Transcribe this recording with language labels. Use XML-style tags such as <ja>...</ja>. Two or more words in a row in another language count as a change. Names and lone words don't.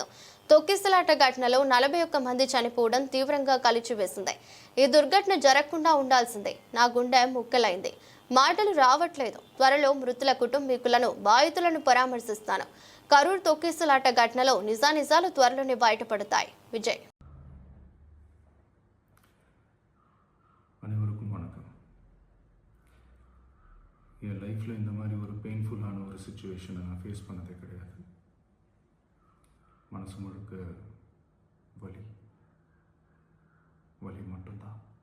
<te>తొక్కిసలాట ఘటనలో 41 మంది చనిపోవడం తీవ్రంగా కలిచివేసింది. ఈ దుర్ఘటన జరగకుండా ఉండాల్సిందే. నా గుండె ముక్కలైంది. మాటలు రావట్లేదు. త్వరలో మృతుల కుటుంబీకులను బాధితులను పరామర్శిస్తాను. కరూర్ తొక్కిసలాట ఘటనలో నిజానిజాలు త్వరలోనే బయటపడతాయి. విజయ్.</te> <ta>அனைவருக்கும் வணக்கம். என் லைஃப்பில் இந்த மாதிரி ஒரு பெயின்ஃபுல்லான ஒரு சுச்சுவேஷனை நான் ஃபேஸ் பண்ணதே கிடையாது. மனசு முழுக்க வலி வலி மட்டும்தான்.</ta>